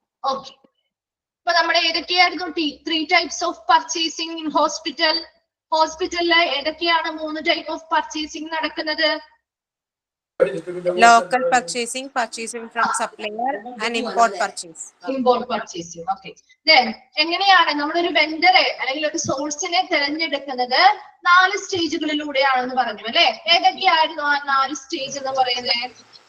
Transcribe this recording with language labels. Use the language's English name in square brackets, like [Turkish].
[English] okay, [Malayalam] അപ്പൊ നമ്മുടെ ഏതൊക്കെയായിരുന്നു [English] 3 types of purchasing in hospital? [Malayalam] ഹോസ്പിറ്റലില് ഏതൊക്കെയാണ് [English] 3 type of purchasing [Malayalam] നടക്കുന്നത്? [English] Local purchasing, purchasing from supplier, and import purchase. Import purchasing. Okay. [Malayalam] Then എങ്ങനെയാണ് നമ്മളൊരു വെണ്ടറെ അല്ലെങ്കിൽ ഒരു സോഴ്സിനെ തിരഞ്ഞെടുക്കുന്നത്? 4 സ്റ്റേജുകളിലൂടെയാണെന്ന് പറഞ്ഞു അല്ലെ? ഏതൊക്കെയായിരുന്നു ആ 4 സ്റ്റേജ് എന്ന് പറയുന്നത്?